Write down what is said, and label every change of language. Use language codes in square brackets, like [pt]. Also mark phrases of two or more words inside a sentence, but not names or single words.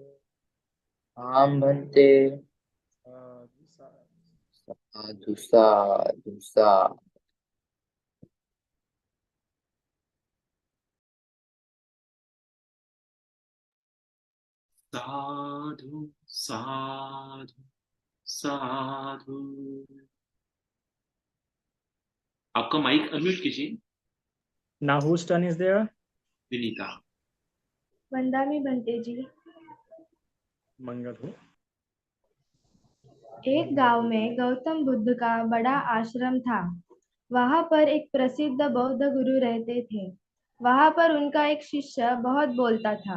[pi] आं भन्ते साधु साधु साधु साधु साधु साधु। [hi] आपका माइक अनम्यूट कीजिए। [en] Now whose turn is there? [hi] विनीता। [pi] वंदामी बंटे जी। [hi] मंगल हो। एक गांव में गौतम बुद्ध का बड़ा आश्रम था। वहां पर एक प्रसिद्ध बौद्ध गुरु रहते थे। वहां पर उनका एक शिष्य बहुत बोलता था।